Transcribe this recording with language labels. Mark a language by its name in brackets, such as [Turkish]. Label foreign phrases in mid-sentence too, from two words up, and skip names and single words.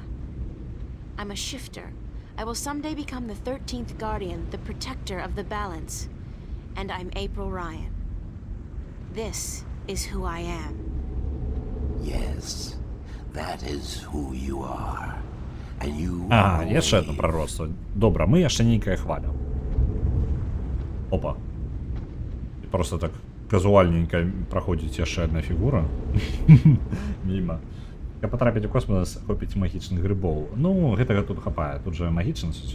[English] I'm a shifter. I will someday become the 13th Guardian, the protector of the balance. And I'm April Ryan. This is who I am. Yes, that is who you are. And you [Belarusian] Ага, [English] are [Belarusian] яшчэ одно пророцтво. Добра, мы яшчэ нейкая хваля. Опа. І просто так казуальненько праходзіць яшчэ одна фігура. Міма. Каб патрапіць у космос, хопіць магічных грибоў. Ну, гэтага тут хапае. Тут же магічны сусвет.